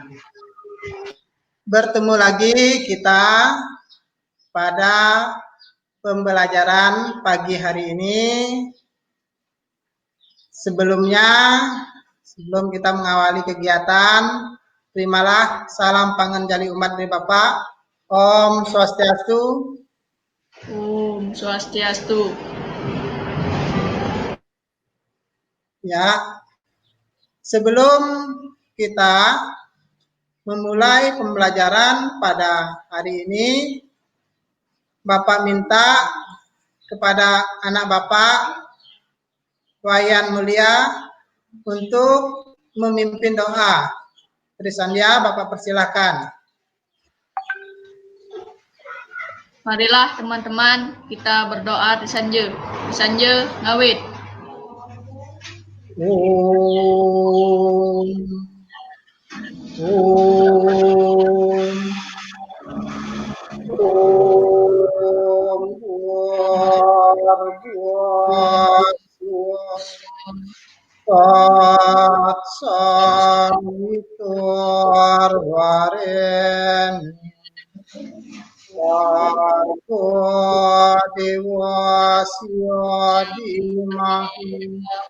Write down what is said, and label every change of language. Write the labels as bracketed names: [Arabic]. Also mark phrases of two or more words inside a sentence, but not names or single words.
[Indonesian] Bertemu lagi kita pada pembelajaran pagi hari ini. Sebelumnya, sebelum kita mengawali kegiatan, terimalah salam panganjali umat dari Bapak. [Balinese] Om Swastiastu. Om Swastiastu. [Indonesian] Ya, sebelum kita memulai pembelajaran pada hari ini, Bapak minta kepada anak Bapak, Wayan Mulia, untuk memimpin doa. Trisandia, Bapak persilahkan. Marilah teman-teman kita berdoa Trisanje. [Balinese] Trisanje ngawit. Om. [Sanskrit] ॐ तत् सवितुर् वरेण्य भर्गो देवस्य धीमहि